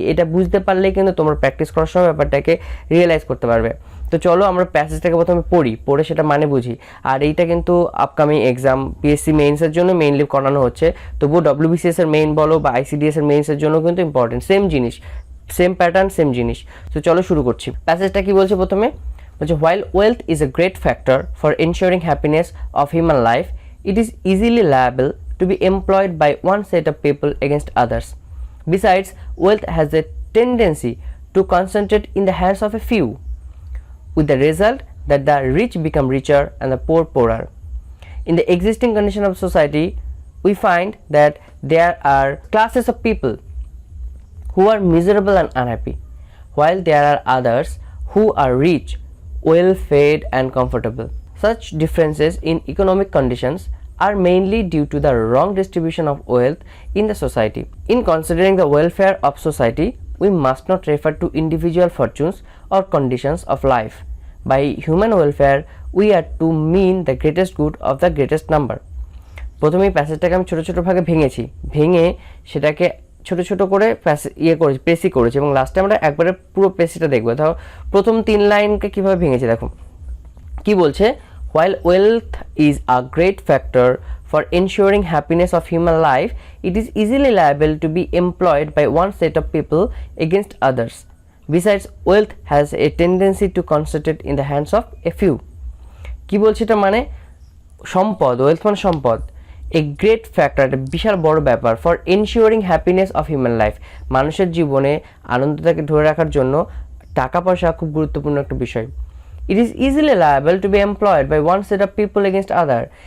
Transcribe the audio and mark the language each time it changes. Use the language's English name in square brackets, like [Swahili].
[Bangla] এটা বুঝতে পারলেই কিন্তু তোমরা প্র্যাকটিস করার সময় ব্যাপারটাকে রিয়েলাইজ করতে পারবে। তো চলো আমরা প্যাসেজটাকে প্রথমে পড়ে সেটা মানে বুঝি। আর এইটা কিন্তু আপকামিং এক্সাম পিএসসি মেইনসের জন্য মেইনলি করানো হচ্ছে, তবুও ডব্লিউবিসিএস এর মেইন বলো বা আইসিডিএস এর মেইনসের জন্য কিন্তু ইম্পর্টেন্ট, সেম জিনিস, সেম প্যাটার্ন, সেম জিনিস। তো চলো শুরু করছি। প্যাসেজটা কি বলছে প্রথমে, বলছে [English] while wealth is a great factor for ensuring happiness of human life, it is easily liable to be employed by one set of people against others. Besides, wealth has a tendency to concentrate in the hands of a few, with the result that the rich become richer and the poor poorer. In the existing condition of society, we find that there are classes of people who are miserable and unhappy, while there are others who are rich, well fed and comfortable. Such differences in economic conditions are mainly due to the wrong distribution of wealth in the society. In considering the welfare of society, we must not refer to individual fortunes or conditions of life. By human welfare, we are to mean the greatest good of the greatest number. [Bangla] প্রথমেই প্যাসেজটাকে আমি ছোটো ছোটো ভাগে ভেঙে সেটাকে ছোটো ছোটো করে প্রেসি করেছি এবং লাস্টে আমরা একবারে পুরো প্রেসিটা দেখবো। ধরো প্রথম 3 লাইনকে কীভাবে ভেঙেছি দেখো। কি বলছে, [English] while wealth is a great factor for ensuring happiness of human life, it is easily liable to be employed by one set of people against others. Besides, wealth has a tendency to concentrate in the hands of a few. [Bangla] কি বলছে এটা, মানে সম্পদ, wealth মানে সম্পদ, [English] a great factor, [Bangla] একটা বিশাল বড় ব্যাপার, [English] for ensuring happiness of human life, [Bangla] মানুষের জীবনে আনন্দটাকে ধরে রাখার জন্য টাকা পয়সা খুব গুরুত্বপূর্ণ একটা বিষয়। [English] It is easily liable to be employed by one set of people against other.